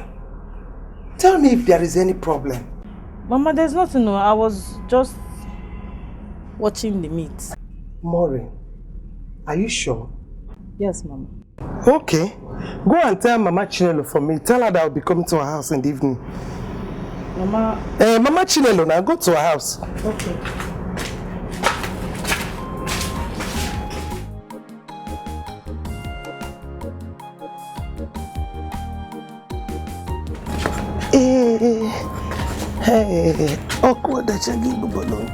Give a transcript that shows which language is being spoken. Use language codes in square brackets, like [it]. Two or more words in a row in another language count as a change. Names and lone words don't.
[en] Tell me if there is any problem. Mama, there's nothing. No, I was just watching the meat. Maureen, are you sure? Yes, Mama. Okay. Go and tell Mama Chinelo for me. Tell her that I'll be coming to her house in the evening. Mama... Mama Chinelo, now go to her house. Okay. Hey, awkward that you give the balloon.